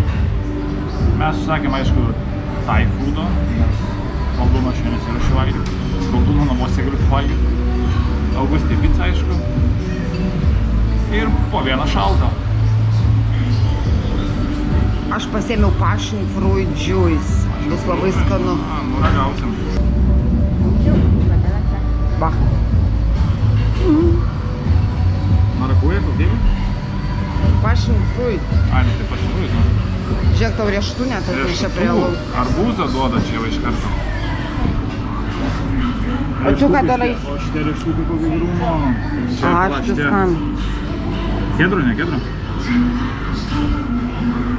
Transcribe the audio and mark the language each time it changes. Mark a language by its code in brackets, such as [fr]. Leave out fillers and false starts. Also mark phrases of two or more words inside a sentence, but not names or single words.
[lt] Mes susakėm, aišku, Thai foodo, nes koldūno šiandien nesiruošiu valgyti. Koldūno namuose galiu valgyti. Augustė pica, aišku. Ir po vieną šaltą. Aš pasėmiau [en] passion fruit juice. [lt] Bus labai skanu. Nu, ragausim. Va. Marakuja, kokia? [en] Passion fruit. [lt] Ai, tai [en] passion fruit, [lt] nu. Žiūrėk, tau riešutų net atnešė prie alaus. Arbūzą duoda čia va iš karto. O tu ką darai? O šitie riešutai kokį grūmo. Aš viskan. Kedrų, ne kedrų?